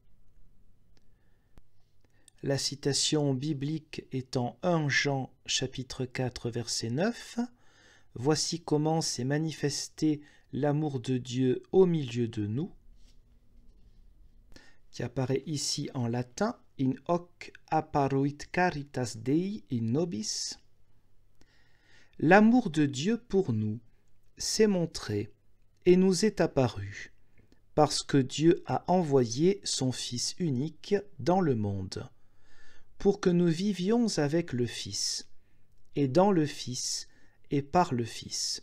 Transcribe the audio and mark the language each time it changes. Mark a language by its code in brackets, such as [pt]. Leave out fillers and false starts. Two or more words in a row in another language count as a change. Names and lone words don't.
[fr] La citation biblique étant 1 Jean chapitre 4 verset 9, « Voici comment s'est manifesté l'amour de Dieu au milieu de nous », qui apparaît ici en latin « [la] In hoc apparuit caritas Dei in nobis ». [fr] L'amour de Dieu pour nous s'est montré et nous est apparu, parce que Dieu a envoyé son Fils unique dans le monde, pour que nous vivions avec le Fils, et dans le Fils, et par le Fils.